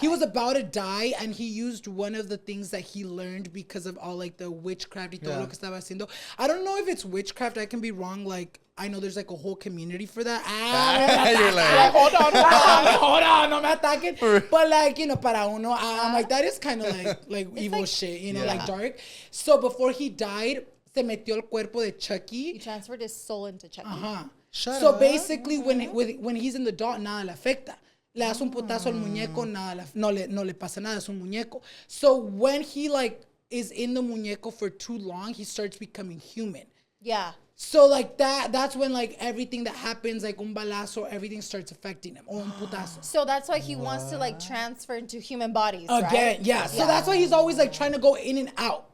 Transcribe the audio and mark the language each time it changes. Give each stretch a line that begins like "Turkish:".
English: He was about to die, and he used one of the things that he learned because of all like the witchcraft
Spanish: y todo lo que estaba haciendo.
English: I don't know if it's witchcraft. I can be wrong. Like I know there's like a whole community for that. You're like, Hold on,
Spanish: no me ataquen.
English: But like, you know,
Spanish: para uno,
English: I'm like, that is kind of like evil like- shit, you know, Yeah. like dark. So before he died,
Spanish: se metió el cuerpo de
English: He Chucky. transferred his soul into Chucky. Shut So up. basically, when he's in the doll,
Spanish: nada le afecta. Le das un putazo al muñeco, no le pasa nada, es un muñeco.
English: So when he like is in the muñeco for too long, he starts becoming human. Yeah. So like that's when like everything that happens, like
Spanish: un balazo,
English: everything starts affecting him.
Spanish: Or un putazo.
English: So that's why he wants to like transfer into human bodies, Again, right? yeah. So that's why he's always like trying to go in and out.